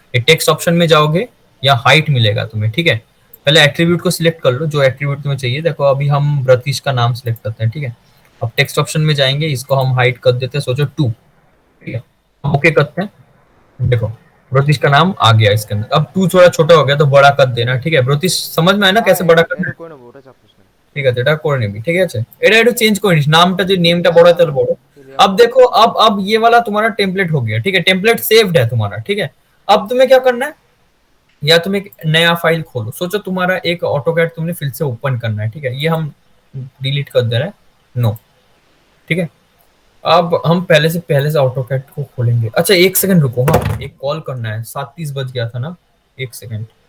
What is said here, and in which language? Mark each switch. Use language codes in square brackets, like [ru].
[hi] ये text option में जाओगे या हाइट मिलेगा तुम्हें, ठीक है। पहले एट्रीब्यूट को सिलेक्ट कर लो, जो एट्रीब्यूट तुम्हें चाहिए। देखो अभी हम ब्रतिश का नाम सिलेक्ट करते हैं, ठीक है। अब टेक्स्ट ऑप्शन में जाएंगे, इसको हम हाइट कर देते हैं, सोचो 2, ठीक है। ओके करते हैं, देखो ब्रतिश का नाम आ गया इसके अंदर। अब 2 थोड़ा छोटा हो गया तो बड़ा कर देना, ठीक है। ब्रतिश समझ में है ना कैसे बड़ा करना, [bn] कोई না ওটা চাপ নিস না। ঠিক আছে, এটা করে নিবি, ঠিক আছে। এটা একটু চেঞ্জ করে নিস, নামটা যে নেমটা বড় [hi] है [bn] তাহলে বড়। [hi] अब देखो, अब ये वाला तुम्हारा टेम्पलेट हो गया, ठीक है, टेम्पलेट सेव्ड है तुम्हारा, ठीक है। अब तुम्हें क्या करना है, या तुम एक नया फाइल खोलो, सोचो तुम्हारा एक ऑटोकैड तुमने फिर से ओपन करना है, ठीक है। ये हम डिलीट कर दे रहे हैं, नो, ठीक है। अब हम पहले से ऑटोकैड को खोलेंगे। अच्छा एक सेकंड रुको, हाँ एक कॉल करना है, 7:30 बज गया था ना, एक सेकंड।